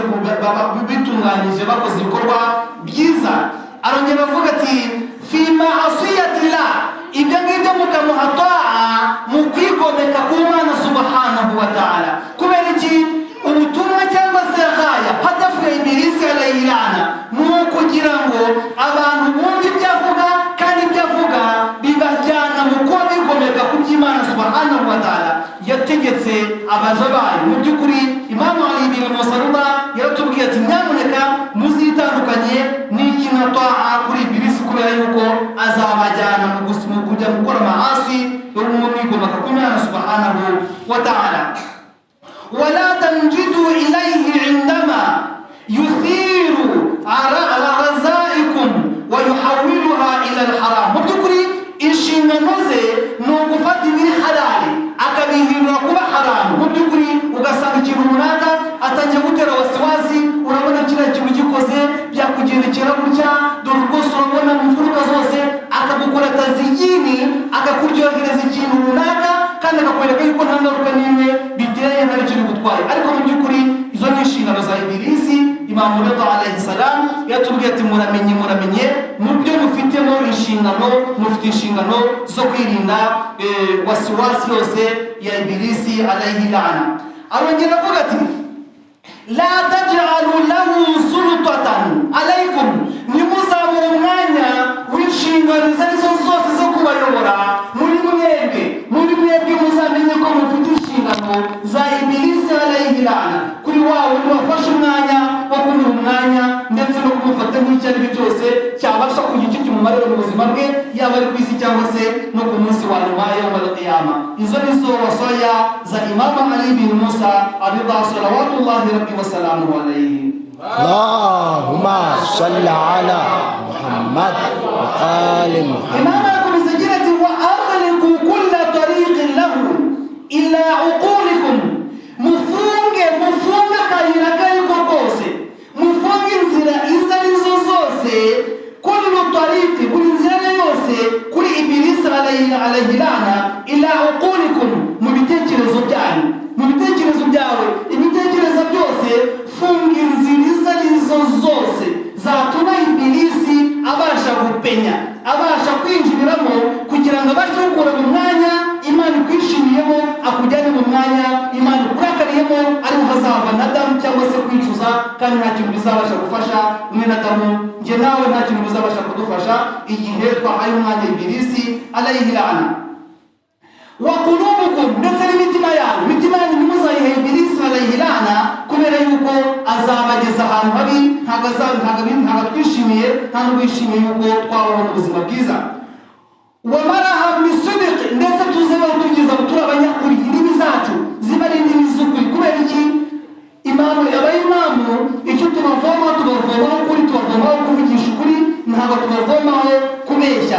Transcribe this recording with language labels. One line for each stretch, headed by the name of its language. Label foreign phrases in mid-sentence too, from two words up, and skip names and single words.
Kinyarwanda: bitunganyije bakoze ibikorwa byiza arongera avuga ati
Arabic: في معصية الله
Kinyarwanda: ibyo ngibyo mukamuha ta'a mu kwigomeka ku Mana
Arabic: سبحانه وتعالى
Kinyarwanda: kubera iki ubutumwa cyangwa se haya hadafu ya ibilisi
Arabic: عليه اللعنة
Kinyarwanda: ni ukugira ngo abantu bumve ibyo avuga kandi ibyo avuga bibajyana mu kuba bigomeka ku by'Imana
Arabic: سبحانه وتعالى
Kinyarwanda: yategetse abaja bayo mu by'ukuri Imam Ali bin Musa Rida yaratubwiye ati nyamuneka muzitandukanye n'ikintu ta'a kuri ibilisi kubera yuko azabajyana mu kujya gukora maasi yo mu bigomeka ku Imana
Arabic: سبحانه وتعالى ولا تنجدوا إليه عندما يثير على رزائكم ويحولها إلى الحرام مبتكري
Kinyarwanda: inshingano ze ni ugufata ibiri halali akabihindura kuba haramu mubbyukuri ugasanga ikintu runaka atangiye gutera wasiwasi urabona kiriya kintu gikoze byakugendekera gutya dore rwose urabona mu mfuruka zose akagukora taziyini akakuryohereza ikintu runaka kandi akakwereka yuko nta ngaruka n'imwe biteye nta kintu gutwaye ariko mu by'ukuri izo ni inshingano za Ibilisi. Imam Rida
Arabic: عليه السلام
Kinyarwanda: yatubwiye ati muramenye mu byo mufitemo inshingano, mufite inshingano zo kwirinda wasiwasi yose ya Ibilisi
Arabic: عليه اللعنة.
Kinyarwanda: Arongera avuga ati
Arabic: لا تجعلوا له سلطة عليكم,
Kinyarwanda: nimuzamu umwanya w'inshingano zose zo kubayobora muri mwebwe muzamenye ko mufite inshingano za Ibilisi
Arabic: عليه اللعنة,
Kinyarwanda: kuri wawe wafashe umwanya wo kumuha umwanya ndetse no kumufata nk'icyo ari cyo cyose cyabasha kugira icyo kimumarira mu buzima bwe, yaba ari ku isi cyangwa se no ku munsi wa nyuma
Arabic: يوم القيامة.
Kinyarwanda: Izo ni zo wasaya za Imam Ali bin Musa Ar-Ridha
Arabic: صلوات الله ربي وسلامه عليه. اللهم صل على محمد وآل محمد.
Kinyarwanda: Imam akomeza agira ati
Arabic: وأغلقوا كل طريق له إلا عقولكم,
Kinyarwanda: mufunge kayira kayiko kose, mufunge inzira izo arizo zose,
Arabic: كل طريق,
Kinyarwanda: buri nzira yose kuri Ibilisi
Arabic: عليه اللعنة, إلا عقولكم,
Kinyarwanda: mu bitekerezo byawe, ibitekerezo byose funga inzira izo arizo zose zatuma Ibilisi abasha gupenya, abasha kwinjiriramo kugira ngo abashe gukura mu mwanya Imana ikwishimiyemo, akujyane mu mwanya Imana ikurakariyemo, ariho hazava na damu cyangwa se kwicuza, kandi nta kintu bizabasha gufasha umwe na damu, njye nawe nta kintu bizabasha kudufasha igihe twahaye umwanya Ibilisi
Arabic: عليه اللعنة. وقلوبكم,
Kinyarwanda: ndetse n'imitima yanyu ntimuzayihe Ibilisi
Arabic: عليه اللعنة,
Kinyarwanda: kubera yuko azabageza ahantu habi, ntabwo twishimiye, nta n'ubwishimiye yuko twabaho mu buzima bwiza.
Arabic: وأمرهم بصدق,
Kinyarwanda: ndetse tuzebaho tugeza turi abanyakuri, indimi zacu ziba ari indimi z'ukuri. Kubera iki? Abayimamu icyo tubavomaho ukuri, tubavomaho kuvugisha ukuri, ntabwo tubavomaho kubeshya.